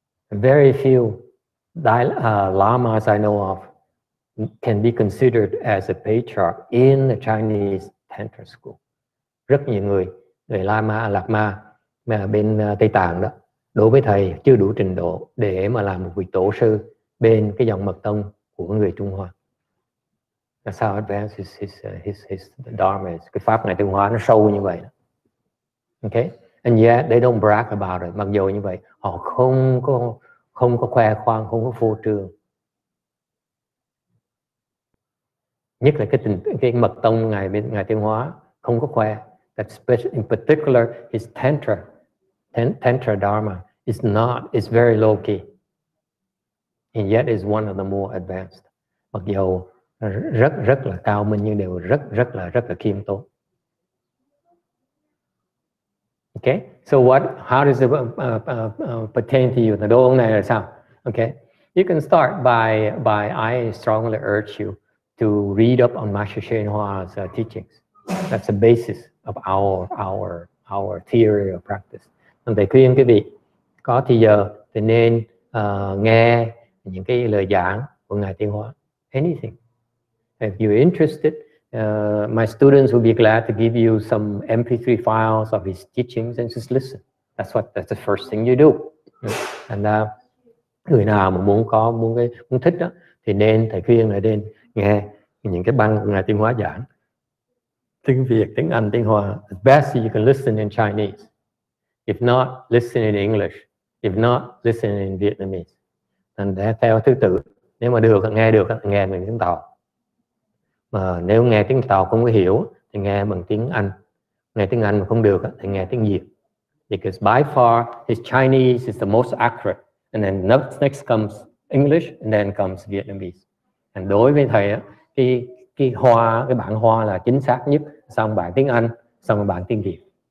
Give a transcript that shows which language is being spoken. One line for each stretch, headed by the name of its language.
English: Very few lamas I know of can be considered as a patriarch in the Chinese Tantra school.
Vietnamese: Rất nhiều người Lama, Lạt Ma mà bên Tây Tạng đó, đối với thầy chưa đủ trình độ để mà làm một vị tổ sư bên cái dòng mật tông của người Trung Hoa.
English: That's how advanced his Dharma is.
Vietnamese: Cái pháp Ngài Trung Hoa nó sâu như vậy.
English: Okay? And yet they don't brag about it.
Vietnamese: Mặc dù như vậy, họ không có khoe khoang, không có phô trương. Nhất là cái mật tông Ngài Tiến Hóa không có khoe.
English: That's in particular his Tantra Dharma is very low key. And yet is one of the more advanced.
Vietnamese: Mặc dù rất là cao minh nhưng đều rất là khiêm tốn.
English: Okay, so how does it pertain to you?
Vietnamese: Đố ông này là sao?
English: Okay, you can start by I strongly urge you to read up on Master HsuanHua's teachings. That's the basis of our theory of practice.
Vietnamese: Thầy khuyên quý vị có thì giờ thì nên nghe những cái lời giảng của Ngài Tiến Hóa.
English: Anything. If you're interested, my students will be glad to give you some MP3 files of his teachings and just listen. That's the first thing you do.
Vietnamese: And người nào mà muốn thích đó thì thầy khuyên là nên nghe những cái băng của Ngài Tiến Hóa giảng. Tiếng Việt, tiếng Anh, tiếng Hoa.
English: At best you can listen in Chinese. If not, listen in English. If not, listen in Vietnamese.
Vietnamese: And theo thứ tự. Nếu mà nghe bằng tiếng Tàu. Mà nếu nghe tiếng Tàu không có hiểu thì nghe bằng tiếng Anh. Nghe tiếng Anh mà không được thì nghe tiếng Việt.
English: Because by far his Chinese is the most accurate. And then next comes English and then comes Vietnamese.
Vietnamese: And đối với thầy cái bản Hoa là chính xác nhất, xong bản tiếng Anh, xong bản tiếng Việt.